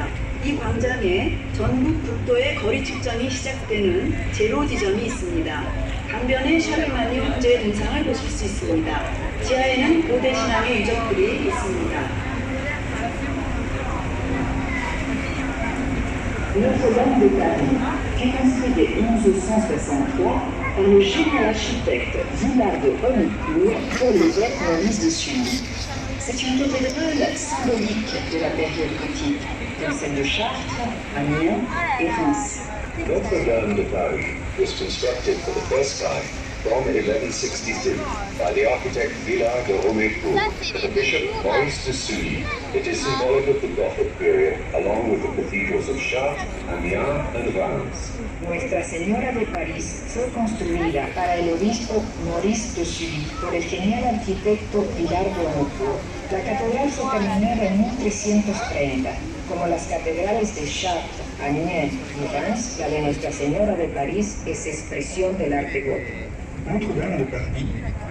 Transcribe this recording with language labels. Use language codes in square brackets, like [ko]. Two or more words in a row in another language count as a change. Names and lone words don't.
[ko] 이 광장에 전국 국도의 거리 측정이 시작되는 제로 지점이 있습니다. 강변에 샤르마니 황제의 등상을 보실 수 있습니다. 지하에는 고대 신앙의 유적들이 있습니다. [fr] Notre-Dame de Paris fut construite en 1163 par le génial architecte Villard de Honnecourt pour l'évêque Maurice de Sully. C'est une cathédrale symbolique de la période gothique, comme celle de Chartres, Amiens et Reims. [en] Notre-Dame de Paris was constructed for the first time from 1162 by the architect Villard de Honnecourt for the Bishop Maurice de Sully. It is symbolic of the Gothic period, along with the cathedrals of Chartres, Amiens and Reims. [es] Nuestra Señora de París fue construida para el obispo Maurice de Sully por el genial arquitecto Villard de Honnecourt. La catedral fue terminada en 1330. Como las catedrales de Chartres, Amiens y Reims, la de Nuestra Señora de París es expresión del arte gótico. Notre-Dame de Paris